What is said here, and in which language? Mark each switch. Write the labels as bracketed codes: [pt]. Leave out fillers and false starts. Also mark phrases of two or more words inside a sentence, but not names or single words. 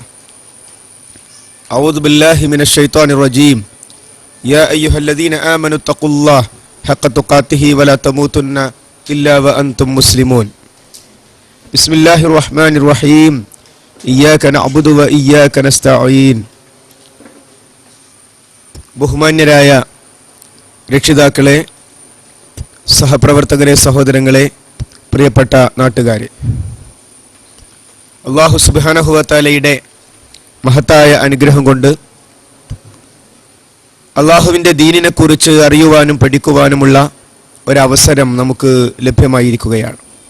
[ar] أعوذ بالله من الشيطان الرجيم. يا أيها الذين آمنوا اتقوا الله حق تقاته ولا تموتن إلا وأنتم مسلمون. بسم الله الرحمن الرحيم. إياك نعبد وإياك نستعين. [ml] ബഹുമാന്യരായ രക്ഷിതാക്കളെ, സഹപ്രവർത്തകരെ, സഹോദരങ്ങളെ, പ്രിയപ്പെട്ട നാട്ടുകാരെ, [ar] الله سبحانه وتعالى [ml] മഹത്തായ അനുഗ്രഹം കൊണ്ട് അല്ലാഹുവിൻ്റെ ദീനിനെ കുറിച്ച് അറിയുവാനും പഠിക്കുവാനുമുള്ള ഒരവസരം നമുക്ക് ലഭ്യമായിരിക്കുകയാണ്.